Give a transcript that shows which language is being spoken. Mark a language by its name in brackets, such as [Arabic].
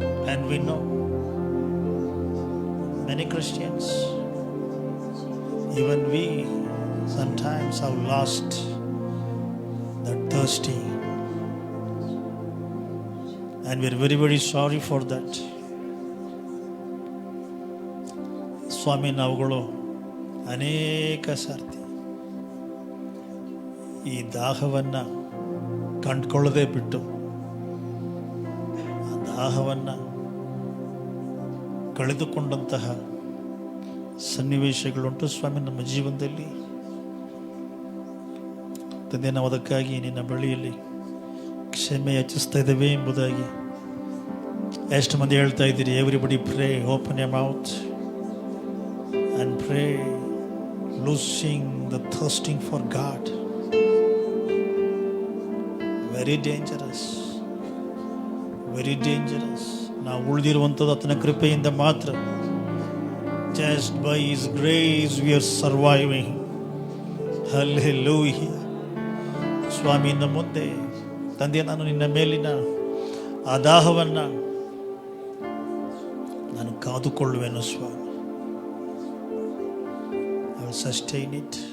[English] And we know many Christians, even we sometimes have lost that thirsty, and we are very, very sorry for that. [Kannada] ಸ್ವಾಮಿ, ನಾವುಗಳು ಅನೇಕ ಸರ್ತಿ ಈ ದಾಹವನ್ನು ಕಂಡುಕೊಳ್ಳದೆ ಬಿಟ್ಟು ಆ ದಾಹವನ್ನು ಕಳೆದುಕೊಂಡಂತಹ ಸನ್ನಿವೇಶಗಳುಂಟು ಸ್ವಾಮಿ ನಮ್ಮ ಜೀವನದಲ್ಲಿ. ತಂದೆ, ನಾವು ಅದಕ್ಕಾಗಿ ನಿನ್ನ ಬಳಿಯಲ್ಲಿ ಕ್ಷಮೆ ಯಾಚಿಸ್ತಾ ಇದ್ದೇವೆ ಎಂಬುದಾಗಿ ಎಷ್ಟು ಮಂದಿ ಹೇಳ್ತಾ ಇದ್ದೀರಿ? [English] Everybody pray, open your mouth and pray, losing the thirsting for God. Very dangerous. Very dangerous. [Kannada] ನಾವು ಉಳಿದಿರುವಂಥದ್ದು ಆತನ ಕೃಪೆಯಿಂದ ಮಾತ್ರ. [English] Just by His grace we are surviving. Hallelujah. [Kannada] ಸ್ವಾಮಿ, ಇನ್ನು ಮುಂದೆ ತಂದೆ, ನಾನು ನಿನ್ನ ಮೇಲಿನ ಆ ದಾಹವನ್ನು ನಾನು ಕಾದುಕೊಳ್ಳುವೆನು ಸ್ವಾಮಿ. [English] I will sustain it.